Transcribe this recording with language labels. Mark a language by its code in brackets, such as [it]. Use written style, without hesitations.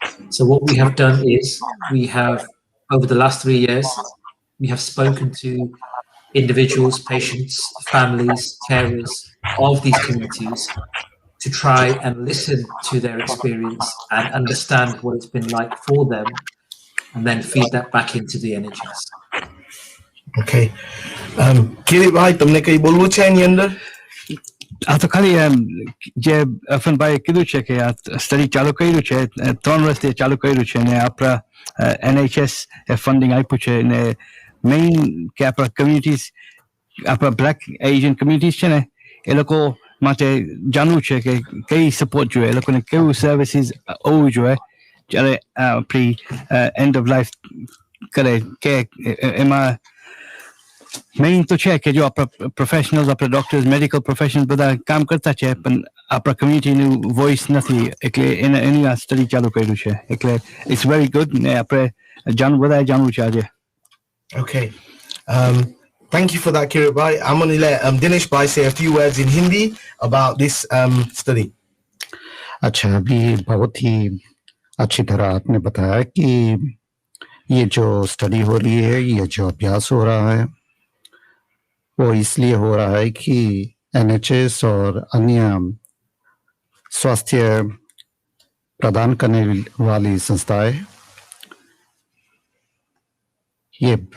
[en] So what we have done is we have, over the last 3 years, we have spoken to individuals, patients, families, carers of these communities to try and listen to their experience and understand what it's been like for them and then feed that back into the NHS. Okay. [hi] Kirit Bhai, तुमने कहीं बोलना चाहिए अंदर? [gu] तो खाली जे अपन भाई किधर छे के स्टडी चालू करू छे 3 વર્ષથી ચાલુ કર્યું છે ને આપણા NHS ફંડિંગ આપ્યું છે ને મેઇન કે આપણા કમ્યુનિટીઝ આપણા બ્લેક એશિયન કમ્યુનિટીઝ છે ને એ લોકો માટે જાણવું છે કે કઈ સપોર્ટ જોઈએ એ લોકોને કેવું સર્વિસીસ હોવું જોઈએ જ્યારે પ્રી એન્ડ ઓફ લાઈફ કરે કે એમાં મેઇન તો છે કે જો આપણા પ્રોફેશનલ્સ આપણા ડોક્ટર્સ મેડિકલ પ્રોફેશનલ્સ બધા કામ કરતા છે પણ આપણા કમ્યુનિટીનું વોઇસ નથી એટલે એની આ સ્ટડી ચાલુ કર્યું છે એટલે [en] it's very good [gu] ને આપણે બધાએ જાણવું છે આજે. [en] Okay. Thank you for that, Kirit Bhai. I'm going to let Dinesh Bhai say a few words in Hindi about this study. [hi] अच्छा, अभी बहुत ही अच्छी तरह आपने बताया कि ये जो स्टडी हो रही है, ये जो अभ्यास हो रहा है, वो इसलिए हो रहा है कि NHS और अन्य स्वास्थ्य प्रदान करने वाली संस्थाएं ये